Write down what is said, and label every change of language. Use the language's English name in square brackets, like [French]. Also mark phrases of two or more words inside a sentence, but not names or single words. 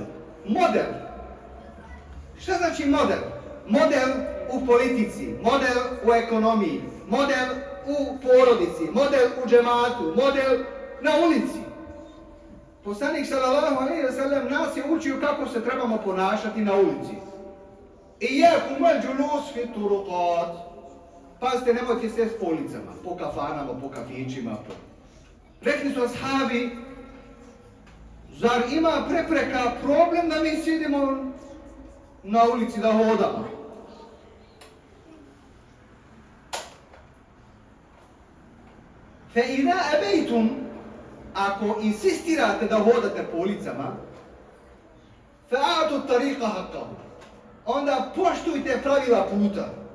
[Bosnian] Model! Šta znači model? Model u politici, model u ekonomiji, model u porodici, model u džematu, model na ulici. Poslanik [Arabic] صلى الله عليه وسلم [Bosnian] nas je učio kako se trebamo ponašati na ulici. [Arabic] إياكم الجلوس في الطرقات. [Bosnian] Pazite, nemojte sjesti po ulicama, po kafanama, po kafićima. Rekli su ashabi, Zar ima prepreka problem da mi sjedimo na ulici da hodamo? [Arabic] فإذا أبيتم, [Bosnian] ako insistirate da hodate po ulicama, [Arabic] فأعطوا الطريق حقه, [Bosnian] onda poštujte pravila puta.